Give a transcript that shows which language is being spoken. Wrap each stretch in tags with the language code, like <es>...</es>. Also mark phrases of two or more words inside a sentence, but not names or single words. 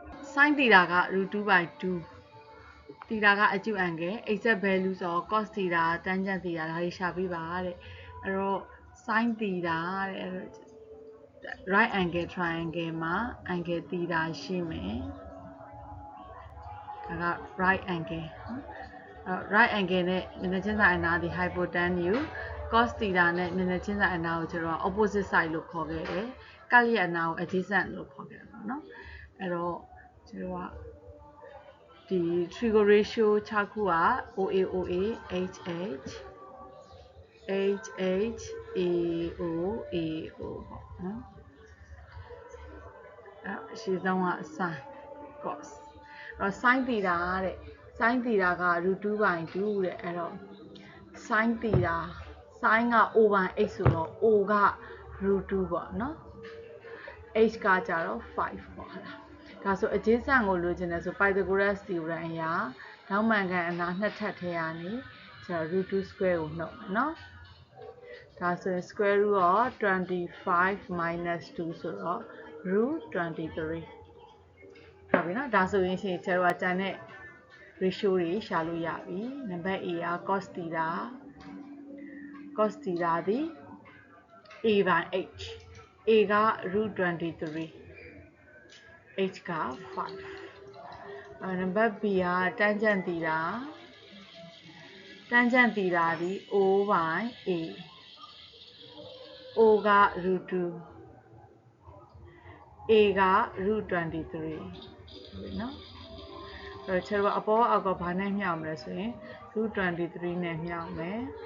<en>sin theta</en> <my>က</my> <en>root 2 by 2 theta</en> <my>က</my> <en>acute angle exact value</en> <my>ဆိုတော့</my> <en>cos theta tangent theta</en> <my>ဒါတွေရှာပေးပါတဲ့အဲ့တော့</my> <en>sin theta</en> <my>တဲ့</my> <en>right angle triangle</en> <my>မှာ</my> <en>angle theta</en> <my>ရှိမယ် ဒါက</my> <en>right angle</en> <my>နော်</my> <en>right angle</en> <my>နဲ့မျက်နှာချင်းဆိုင်အနားဒီ hypotenuse</my> <en>cos theta</en> <my>နဲ့မျက်နှာချင်းဆိုင်အနားကိုကျွန်တော်</my> <en>opposite side</en> <my>လို့ခေါ်ခဲ့တယ်ကပ်လျက်အနားကို adjacent လို့ခေါ်ခဲ့တယ်ပေါ့နော်အဲ့တော့ကျွန်တော်ကဒီ</my> <en>trigo ratio</en> <my>6ခုက</my> <en>OA OA HH HH AO AO</en> <my>ပေါ့နော် အဲ့ရှင်းဆုံးက</my> <en>sin cos</en> <my>အဲ့တော့</my> <en>sin theta</en> <my>တဲ့</my> <en>sin theta</en> <my>က</my> <en>root 2 by 2</en> <my>တဲ့အဲ့တော့</my> <en>sin theta sin</en> <my>က</my> <en>O by H</en> <my>ဆိုတော့ O က</my> <en>root 2</en> <my>ပေါ့နော် H ကကြတော့5ပေါ့ဟုတ်လားဒါဆို adjacent ကိုလိုချင် တယ်ဆို</my> <en>Pythagoras theorem</en> <my>အရာထောင်းမှန်ကန်အနားနှစ်ထပ်ထဲကနေကျွန်တော်</my> <en>root 2 square</en> <my>ကိုနှုတ်မယ်နော်ဒါဆိုရင်</my> <en>square root of 25 minus 2</en> <my>ဆိုတော့</my> <en>root 23</en> <my>ဟုတ်ပြီနော်ဒါဆိုရင်ရှင်ကျွန်တော်ကတန်တဲ့ ratio တွေရှာလို့ရပြီနံပါတ် A က</my> <en>cos theta</en> <my>သည်</my> <en>A by H</en> <my>A က</my> <en>root 23</en> <my>H က 5နံပါတ် B က</my> <en>tangent theta</en> <my>သည်</my> <en>O by A</en> <my>O က</my> <en>root 2</en> <my>A က</my> <en>root 23</en> <my>ဟုတ်ပြီနော်အဲ့တော့ကျွန်တော်အပေါ်အောက်ကဘာနဲ့မျှောက်မလဲဆိုရင်</my> <en>root 23</en> <my>နဲ့မျှောက်မယ်</my>